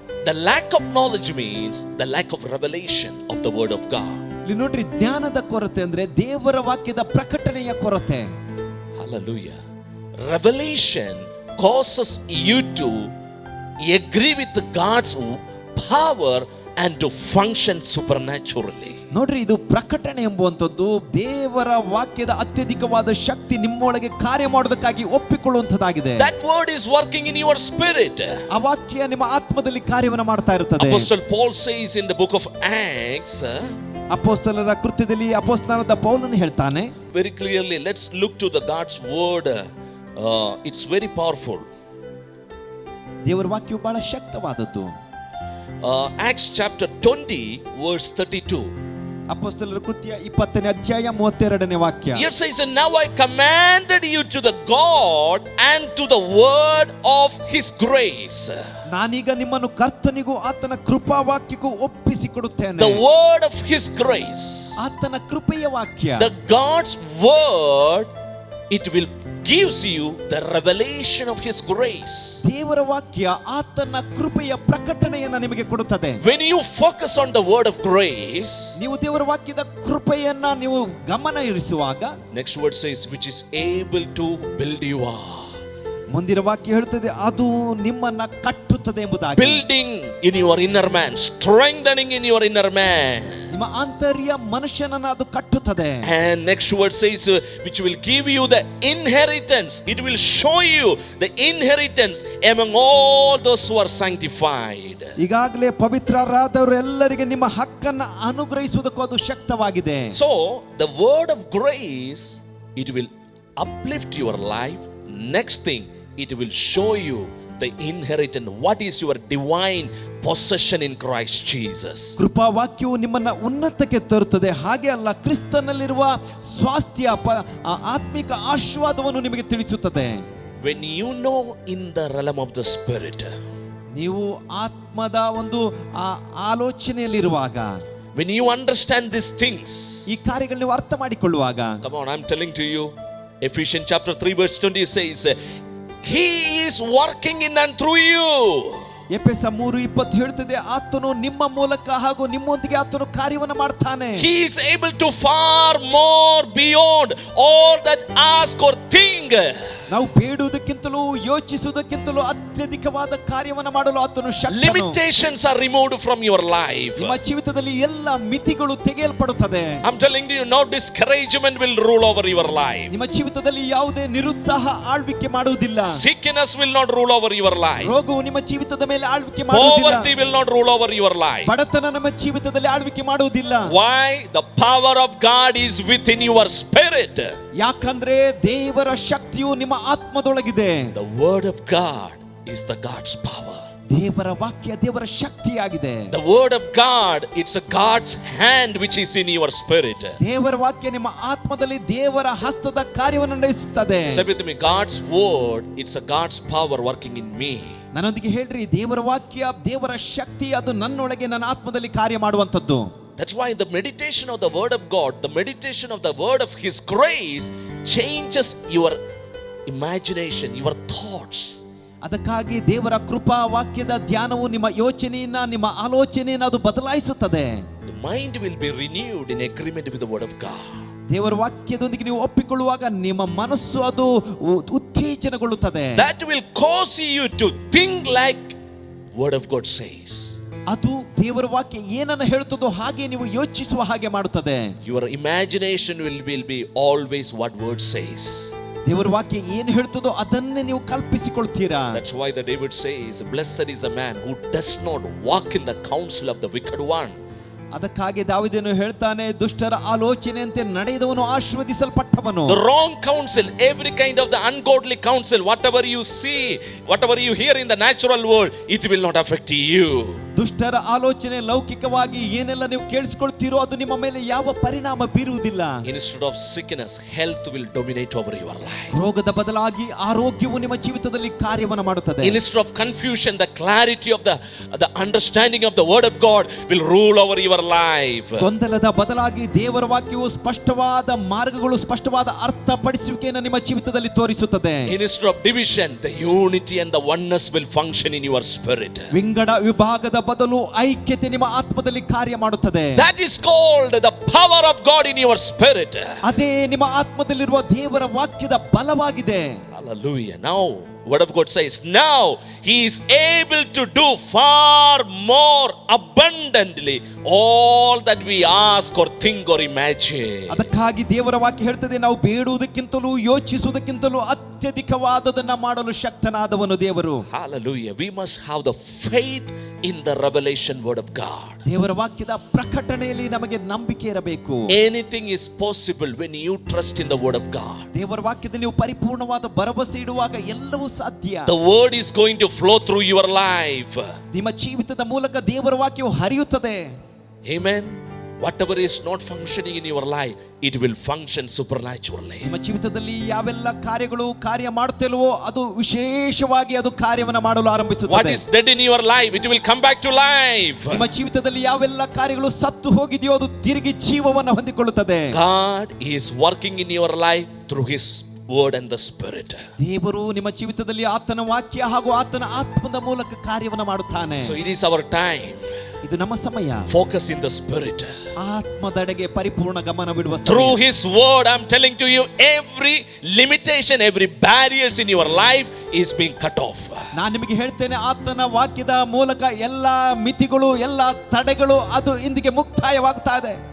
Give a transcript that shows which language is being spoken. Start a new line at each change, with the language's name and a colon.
English: The lack of knowledge means the lack of revelation of the word of God.
Kannada: ಇಲ್ಲಿ ನೋಡ್ರಿ, ಜ್ಞಾನದ ಕೊರತೆ ಅಂದ್ರೆ ದೇವರ ವಾಕ್ಯದ ಪ್ರಕಟಣೆಯ ಕೊರತೆ.
English: Hallelujah. Revelation causes you to agree with God's power and to function supernaturally.
Kannada: ನೋಡ್ರಿ, ಇದು ಪ್ರಕಟಣೆ ಎಂಬುವಂಥದ್ದು ದೇವರ ವಾಕ್ಯದ ಅತ್ಯಧಿಕವಾದ ಶಕ್ತಿ ನಿಮ್ಮೊಳಗೆ ಕಾರ್ಯ ಮಾಡೋದಕ್ಕಾಗಿ ಒಪ್ಪಿಕೊಳ್ಳುವಂತದ್ದಾಗಿದೆ.
English: That word is working in your spirit.
Kannada: ಆ ವಾಕ್ಯ ನಿಮ್ಮ ಆತ್ಮದಲ್ಲಿ ಕಾರ್ಯವನ್ನು ಮಾಡ್ತಾ ಇರುತ್ತದೆ.
English: Apostle Paul says in the book of Acts,
Kannada: ಅಪೊಸ್ತಲರ ಕೃತ್ಯದಲ್ಲಿ ಅಪೊಸ್ತಲನಾದ ಪೌಲನು ಹೇಳ್ತಾನೆ
English: very clearly. Let's look to the God's word. It's very powerful.
Kannada: ದೇವರ ವಾಕ್ಯವು ಬಹಳ ಶಕ್ತವಾದದ್ದು.
English: Acts chapter 20 verse 32.
Kannada: ಅಪೊಸ್ತಲರ ಕೃತ್ಯ 20ನೇ ಅಧ್ಯಾಯ 32ನೇ ವಾಕ್ಯ.
English: It says, and now I commanded you to the God and to the word of his grace.
Kannada: ನಾನೀಗ ನಿಮ್ಮನ್ನು ಕರ್ತನಿಗೂ ಆತನ ಕೃಪಾ ವಾಕ್ಯಕ್ಕೂ ಒಪ್ಪಿಸಿಕೊಡುತ್ತೇನೆ.
English: The word of his grace.
Kannada: ಆತನ ಕೃಪೆಯ ವಾಕ್ಯ.
English: The God's word, it will gives you the revelation of his grace.
Kannada: ದೇವರ ವಾಕ್ಯ ಆತನ ಕೃಪೆಯ ಪ್ರಕಟಣೆಯನ್ನು ನಿಮಗೆ ಕೊಡುತ್ತದೆ.
English: When you focus on the word of grace,
Kannada: ನೀವು ದೇವರ ವಾಕ್ಯದ ಕೃಪೆಯನ್ನ ನೀವು ಗಮನ ಇರಿಸುವಾಗ,
English: next word says, which is able to build you up.
Kannada: ಮುಂದಿನ ವಾಕ್ಯ ಹೇಳುತ್ತದೆ ಅದು ನಿಮ್ಮನ್ನ ಕಟ್ಟುತ್ತದೆ ಎಂಬುದಾಗಿ.
English: Building in your inner man, strengthening in your inner man.
Kannada: ನಿಮ್ಮ ಆಂತರ್ಯ ಮನುಷ್ಯನನ್ನು ಅದು ಕಟ್ಟುತ್ತದೆ.
English: And next word says, which will give you the inheritance. It will show you the inheritance among all those who are sanctified.
Kannada: ಈಗಾಗಲೇ ಪವಿತ್ರರಾದವರೆಲ್ಲರಿಗೆ ನಿಮ್ಮ ಹಕ್ಕನ್ನು ಅನುಗ್ರಹಿಸುವುದಕ್ಕೂ ಅದು ಶಕ್ತವಾಗಿದೆ.
English: So the word of grace, it will uplift your life. Next thing, it will show you the inheritance, what is your divine possession in Christ Jesus.
Kannada: ಕೃಪಾ ವಾಕ್ಯವು ನಿಮ್ಮನ್ನ ಉನ್ನತಕ್ಕೆ ತರುತ್ತದೆ. ಹಾಗೆ ಅಲ್ಲ, ಕ್ರಿಸ್ತನಲ್ಲಿರುವ ಸ್ವಾಸ್ಥ್ಯ ಆತ್ಮಿಕ ಆಶೀರ್ವಾದವನ್ನು ನಿಮಗೆ ತಿಳಿಸುತ್ತದೆ.
English: When you know in the realm of the spirit,
Kannada: ನೀವು ಆತ್ಮದ ಒಂದು ಆಲೋಚನೆಯಲ್ಲಿರುವಾಗ,
English: when you understand these things,
Kannada: ಈ ಕಾರ್ಯಗಳನ್ನು ನೀವು ಅರ್ಥ ಮಾಡಿಕೊಳ್ಳುವಾಗ,
English: come on, I'm telling to you, Ephesians chapter 3 verse 20 says, he is working in and through you.
Kannada: ಎಫೆಸ 3:20 ಹೇಳ್ತದೆ, ಆತನು ನಿಮ್ಮ ಮೂಲಕ ಹಾಗೂ ನಿಮ್ಮೊಂದಿಗೆ ಆತನು ಕಾರ್ಯವನ್ನು ಮಾಡ್ತಾನೆ.
English: He is able to far more beyond all that ask or think.
Kannada: ನಾವು ಬೇಡುವುದಕ್ಕಿಂತಲೂ ಯೋಚಿಸುವುದಕ್ಕಿಂತಲೂ ಅತ್ಯಧಿಕವಾದ ಕಾರ್ಯವನ್ನು ಮಾಡಲು ಆತನು ಶಕ್ತನು.
English: Limitations are removed from your life.
Kannada: ನಿಮ್ಮ ಜೀವಿತದಲ್ಲಿ ಎಲ್ಲ ಮಿತಿಗಳು ತೆಗೆಯಲ್ಪಡುತ್ತದೆ.
English: I'm telling you, no discouragement will rule over your life.
Kannada: ನಿಮ್ಮ ಜೀವಿತದಲ್ಲಿ ಯಾವುದೇ ನಿರುತ್ಸಾಹ ಆಳ್ವಿಕೆ ಮಾಡುವುದಿಲ್ಲ.
English: Sickness will not rule over your life.
Kannada: ರೋಗವು ನಿಮ್ಮ ಜೀವಿತದ ಮೇಲೆ ಆಳ್ವಿಕೆ ಮಾಡುವುದಿಲ್ಲ.
English: Poverty will not rule over your life.
Kannada: ಬಡತನ ನಮ್ಮ ಜೀವಿತದಲ್ಲಿ ಆಳ್ವಿಕೆ ಮಾಡುವುದಿಲ್ಲ.
English: Why? The power of God is within your spirit.
Kannada: ಯಾಕಂದ್ರೆ ದೇವರ ಶಕ್ತಿಯು ನಿಮ್ಮ ಆತ್ಮದೊಳಗಿದೆ.
English: The word of God is the God's power.
Kannada: ದೇವರ ವಾಕ್ಯ ದೇವರ ಶಕ್ತಿಯಾಗಿದೆ.
English: The word of God, it's a God's hand which is in your spirit.
Kannada: ದೇವರ ವಾಕ್ಯ ನಿಮ್ಮ ಆತ್ಮದಲ್ಲಿ ದೇವರ ಹಸ್ತದ ಕಾರ್ಯವನ್ನು ನಡೆಸುತ್ತದೆ.
English: Say with me, God's word, it's a God's power working in me.
Kannada: ನನ್ನೊಂದಿಗೆ ಹೇಳ್ರಿ, ದೇವರ ವಾಕ್ಯ ದೇವರ ಶಕ್ತಿ ಅದು ನನ್ನೊಳಗೆ ನನ್ನ ಆತ್ಮದಲ್ಲಿ ಕಾರ್ಯ ಮಾಡುವಂತದ್ದು.
English: That's why the meditation of the word of God, the meditation of the word of his grace changes your imagination, your thoughts.
Kannada: ಅದಕ್ಕಾಗಿ ದೇವರ ಕೃಪಾ ವಾಕ್ಯದ ಧ್ಯಾನವು ನಿಮ್ಮ ಯೋಚನೆಯನ್ನ, ನಿಮ್ಮ ಆಲೋಚನೆಯನ್ನ ಅದು ಬದಲಾಯಿಸುತ್ತದೆ.
English: The mind will be renewed in agreement with the word of God.
Kannada: ದೇವರ ವಾಕ್ಯದೊಂದಿಗೆ ನೀವು ಒಪ್ಪಿಕೊಳ್ಳುವಾಗ ನಿಮ್ಮ ಮನಸ್ಸು ಅದು ಉತ್ತೇಜನಗೊಳ್ಳುತ್ತದೆ.
English: That will cause you to think like word of God says.
Kannada: ಅದು ದೇವರ ವಾಕ್ಯ ಏನನ್ನ ಹೇಳುತ್ತದೋ ಹಾಗೆ ನೀವು ಯೋಚಿಸುವ ಹಾಗೆ ಮಾಡುತ್ತದೆ.
English: Your imagination will be always what word says.
Kannada: ದೇವರ ವಾಕ್ಯ ಏನು ಹೇಳ್ತದೋ ಅದನ್ನೇ ನೀವು ಕಲ್ಪಿಸಿಕೊಳ್ತೀರಾ.
English: That's why the David says, blessed is a man who does not walk in the counsel of the wicked one.
Kannada: ಅದಕ್ಕಾಗಿ ದಾವೀದನು ಹೇಳ್ತಾನೆ, ದುಷ್ಟರ ಆಲೋಚನೆಯಂತೆ ನಡೆಯದವನು ಆಶೀರ್ವದಿಸಲ್ಪಟ್ಟವನು.
English: The wrong counsel, every kind of the ungodly counsel, whatever you see, whatever you hear in the natural world, it will not affect you.
Kannada: ದುಷ್ಟರ ಆಲೋಚನೆ ಲೌಕಿಕವಾಗಿ ಏನೆಲ್ಲ ನೀವು ಕೇಳಿಸಿಕೊಳ್ತೀರೋ ಅದು ನಿಮ್ಮ ಮೇಲೆ ಯಾವ ಪರಿಣಾಮ ಬೀರುವುದಿಲ್ಲ.
English: Instead of sickness, health will dominate over your life.
Kannada: ರೋಗದ ಬದಲಾಗಿ ಆರೋಗ್ಯವು ನಿಮ್ಮ ಜೀವಿತದಲ್ಲಿ ಕಾರ್ಯವನ್ನು ಮಾಡುತ್ತದೆ.
English: Instead of confusion, the clarity of the understanding of the word of God will rule over your life.
Kannada: ಗೊಂದಲದ ಬದಲಾಗಿ ದೇವರ ವಾಕ್ಯವು ಸ್ಪಷ್ಟವಾದ ಮಾರ್ಗಗಳು, ಸ್ಪಷ್ಟವಾದ ಅರ್ಥಪಡಿಸುವಿಕೆಯನ್ನು ನಿಮ್ಮ ಜೀವಿತದಲ್ಲಿ ತೋರಿಸುತ್ತದೆ.
English: Instead of division, the unity and the oneness will function in your spirit.
Kannada: ವಿಂಗಡ ವಿಭಾಗದ ಬದಲು ಐಕ್ಯತೆ ನಿಮ್ಮ ಆತ್ಮದಲ್ಲಿ ಕಾರ್ಯ ಮಾಡುತ್ತದೆ.
English: That is called the power of God in your spirit.
Kannada: ಅದೇ ನಿಮ್ಮ ಆತ್ಮದಲ್ಲಿರುವ ದೇವರ ವಾಕ್ಯದ ಬಲವಾಗಿದೆ.
English: Hallelujah. Now word of God says, now he is able to do far more abundantly all that we ask or think or imagine.
Kannada: ಅದಕ್ಕಾಗಿ ದೇವರ ವಾಕ್ಯ ಹೇಳ್ತದೆ, ನಾವು ಬೇಡುವುದಕ್ಕಿಂತಲೂ ಯೋಚಿಸುವುದಕ್ಕಿಂತಲೂ ಅತ್ಯಧಿಕವಾದದನ್ನ ಮಾಡಲು ಶಕ್ತನಾದವನು ದೇವರು.
English: Hallelujah. We must have the faith in the revelation word of God.
Kannada: ದೇವರ ವಾಕ್ಯದ ಪ್ರಕಟಣೆಯಲ್ಲಿ ನಮಗೆ ನಂಬಿಕೆ ಇರಬೇಕು.
English: Anything is possible when you trust in the word of God.
Kannada: ದೇವರ ವಾಕ್ಯದಲ್ಲಿ ನೀವು ಪರಿಪೂರ್ಣವಾದ ಭರವಸೆ ಇಡುವಾಗ ಎಲ್ಲವೂ ಸಾಧ್ಯ.
English: The word is going to flow through your life.
Kannada: ನಿಮ್ಮ ಜೀವಿತದ ಮೂಲಕ ದೇವರ ವಾಕ್ಯವು ಹರಿಯುತ್ತದೆ.
English: Amen. whatever is not functioning in your life, it will function supernaturally.
Kannada: ನಿಮ್ಮ ಜೀವಿತದಲ್ಲಿ ಯಾವೆಲ್ಲ ಕಾರ್ಯಗಳು ಕಾರ್ಯ ಮಾಡುತ್ತಿಲ್ವೋ ಅದು ವಿಶೇಷವಾಗಿ ಅದು ಕಾರ್ಯವನ್ನು ಮಾಡಲು
English: What
Kannada: ಆರಂಭಿಸುತ್ತದೆ.
English: is dead in your life, it will come back to life.
Kannada: ನಿಮ್ಮ ಜೀವಿತದಲ್ಲಿ ಯಾವೆಲ್ಲ ಕಾರ್ಯಗಳು ಸತ್ತು ಹೋಗಿದೆಯೋ ಅದು ತಿರುಗಿ ಜೀವವನ್ನು ಹೊಂದಿಕೊಳ್ಳುತ್ತದೆ.
English: God is working in your life through His word and the Spirit.
Kannada: ದೇವರು ನಿಮ್ಮ ಜೀವಿತದಲ್ಲಿ ಆತನ ವಾಕ್ಯ ಹಾಗೂ ಆತನ ಆತ್ಮದ ಮೂಲಕ ಕಾರ್ಯವನ್ನು ಮಾಡುತ್ತಾನೆ.
English: So it is our time.
Kannada: ಇದು ನಮ್ಮ ಸಮಯ.
English: Focus in the Spirit.
Kannada: ಆತ್ಮದೆಡೆಗೆ ಪರಿಪೂರ್ಣ ಗಮನವಿಡುವ ಸಮಯ.
English: Through His word, I'm telling to you, every limitation, every barriers in your life is being cut off.
Kannada: ನಾನು ನಿಮಗೆ ಹೇಳ್ತೇನೆ, ಆತನ ವಾಕ್ಯದ ಮೂಲಕ ಎಲ್ಲ ಮಿತಿಗಳು ಎಲ್ಲ ತಡೆಗಳು ಅದು ಇಂದಿಗೆ ಮುಕ್ತಾಯವಾಗ್ತಾ ಇದೆ.